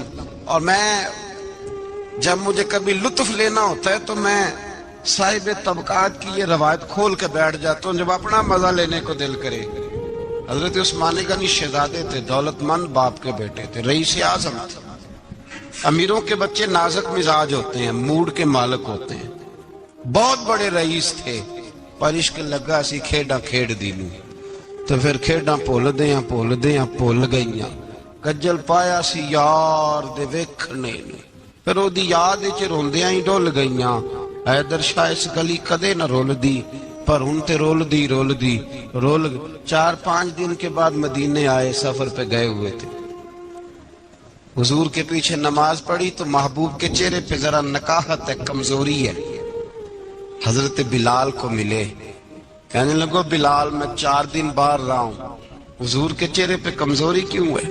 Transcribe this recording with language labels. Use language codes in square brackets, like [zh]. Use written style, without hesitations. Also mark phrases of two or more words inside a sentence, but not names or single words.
[ur] اور میں جب مجھے کبھی لطف لینا ہوتا ہے تو میں صاحب طبقات کی یہ روایت کھول کے بیٹھ جاتا ہوں جب اپنا مزہ لینے کو دل کرے. حضرت عثمان غنی شہزادے تھے, دولت مند باپ کے بیٹے تھے, رئیس اعظم تھے. امیروں کے بچے نازک مزاج ہوتے ہیں, موڈ کے مالک ہوتے ہیں. بہت بڑے رئیس تھے, [pa] پر عشق لگا سی کھیڈاں کھیڑ دی نو, تو پھر کھیڈاں بھول گئیاں. کجل پایا سی یار دے ویکھنے نو, پھر او دی یاد وچ روندیاں ہی ڈول گئیاں. [ur] حیدر شاہ [pa] اس گلی کدے نہ رول دی, پر ان تے رول دی [ur] 4-5 دن کے بعد مدینے آئے, سفر پہ گئے ہوئے تھے. حضور کے پیچھے نماز پڑھی تو محبوب کے چہرے پہ ذرا نکاہت ہے, کمزوری ہے. حضرت بلال کو ملے, کہنے لگو بلال میں 4 دن باہر رہا ہوں, حضور کے چہرے پہ کمزوری کیوں ہے؟